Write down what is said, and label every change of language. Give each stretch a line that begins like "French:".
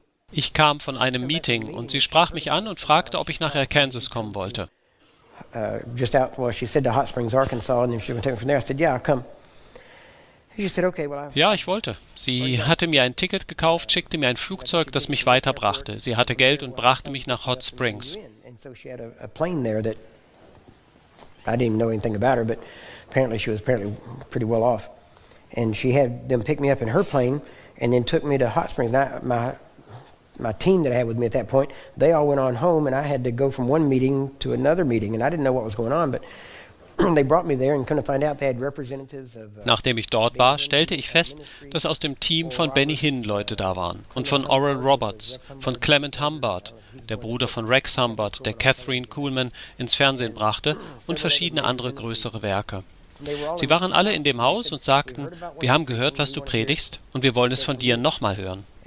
German: Ich kam von einem Meeting und sie sprach mich an und fragte, ob ich nach Arkansas kommen wollte. Ja, ich wollte. Sie hatte mir ein Ticket gekauft, schickte mir ein Flugzeug, das mich weiterbrachte. Sie hatte Geld und brachte mich nach Hot Springs.
English: So she had a plane there that I didn't know anything about her, but apparently she was apparently pretty well off. And she had them pick me up in her plane and then took me to Hot Springs. And my team that I had with me at that point, they all went on home and I had to go from one meeting to another meeting. And I didn't know what was going on, but they brought me there and couldn't find out they had representatives of.
German: Nachdem ich dort war, stellte ich fest, dass aus dem Team von Benny Hinn Leute da waren und von Oral Roberts, von Clement Humbert, der Bruder von Rex Humbert, der Catherine Kuhlman ins Fernsehen brachte, und verschiedene andere größere Werke. Sie waren alle in dem Haus und sagten, wir haben gehört, was du predigst, und wir wollen es von dir nochmal hören.